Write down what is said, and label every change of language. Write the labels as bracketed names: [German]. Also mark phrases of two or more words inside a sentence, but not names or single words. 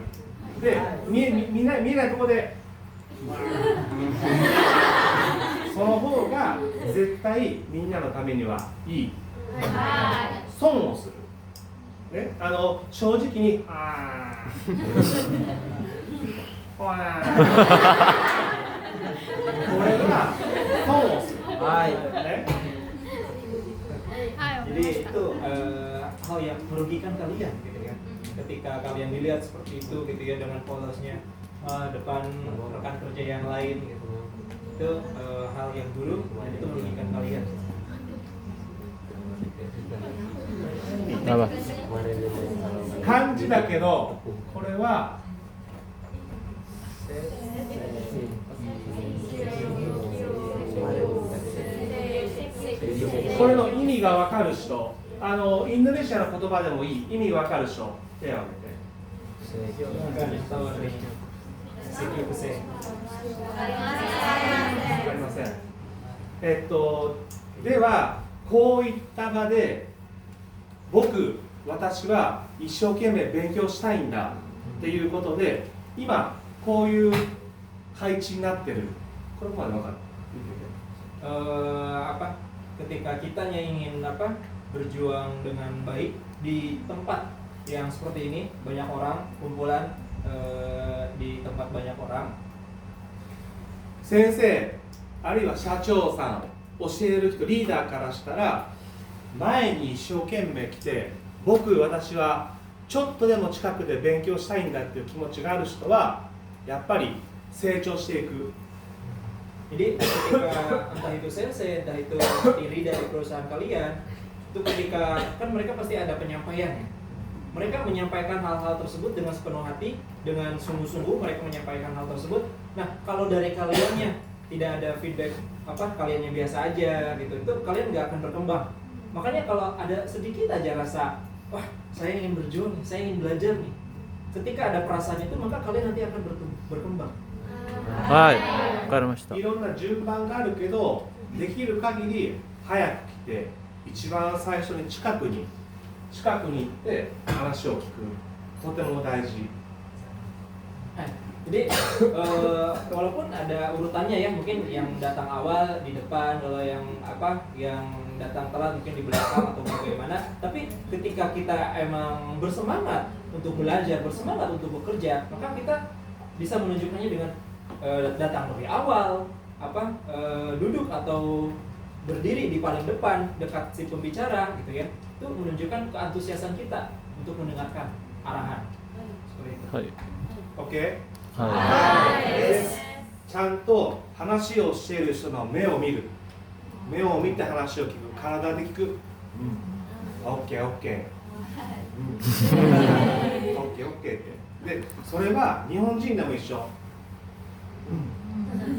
[Japanese] で、見えないところでその方が絶対みんなのためにはいい。損をする。ね、正直にこれが損をする。ね、 [Indonesian] Jadi itu hal yang merugikan kalian gitu ya. Ketika kalian dilihat seperti itu gitu ya dengan polosnya depan rekan kerja yang lain gitu. Itu hal yang buruk dan itu merugikan kalian. Apa? [Japanese] 漢字だけどこれはこれの意味が分かる人、インドネシアの言葉でもいい、意味分かる人、手を挙げて。分かりません。ではこういった場で私は一生懸命勉強したいんだっていうことで今こういう配置になってる。これまで分かる？ [Indonesian] Ketika kitanya ingin berjuang dengan baik di tempat yang seperti ini, banyak orang kumpulan di tempat banyak orang. [Japanese] 先生あるいは社長さん、教える人、リーダーからしたら前に一生懸命来て私はちょっとでも近くで勉強したいんだっていう気持ちがある人はやっぱり成長していく。 [Indonesian] Jadi ketika entah itu sensei, entah itu diri dari perusahaan kalian, itu ketika kan mereka pasti ada penyampaian ya. Mereka menyampaikan hal-hal tersebut dengan sepenuh hati, dengan sungguh-sungguh mereka menyampaikan hal tersebut. Nah, kalau dari kaliannya tidak ada feedback kaliannya biasa aja gitu, itu kalian nggak akan berkembang. Makanya kalau ada sedikit aja rasa, wah saya ingin berjuang, saya ingin belajar nih. Ketika ada perasaan itu, maka kalian nanti akan berkembang. [Japanese] はい、わかりました。いろんな順番があるけど、できる限り早く来て、一番最初に近くに行って話を聞く。とても大事。 [Indonesian] Jadi walaupun ada urutannya ya, mungkin yang datang awal di depan, kalau yang datang telat mungkin di belakang atau bagaimana. Tapi ketika kita emang bersemangat untuk belajar, bersemangat untuk bekerja, maka kita bisa menunjukkannya dengan datang lebih awal, duduk atau berdiri di paling depan dekat si pembicara gitu ya. Itu menunjukkan keantusiasan kita untuk mendengarkan arahan. Seperti itu. Oke. [Japanese] はちゃんと話をしている人の目を見る。目を見て話を聞く。体で聞く。オッケーオッケー。オッケーオッケーって。で、それは日本人でも一緒。